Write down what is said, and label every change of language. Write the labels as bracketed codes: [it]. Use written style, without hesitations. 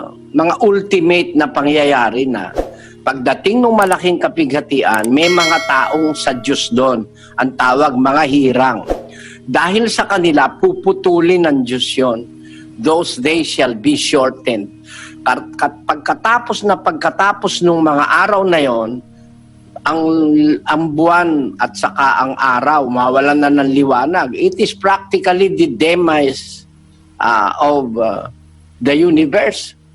[tl] mga ultimate na pangyayari na pagdating ng malaking kapighatian, may mga taong sa Diyos doon. Ang tawag mga hirang. Dahil sa kanila, puputulin ng Diyos yun. [en] Those days shall be shortened. [tl] Pagkatapos ng mga araw na yon, ang buwan at saka ang araw, mawalan na ng liwanag. [en] It is practically the demise of the universe.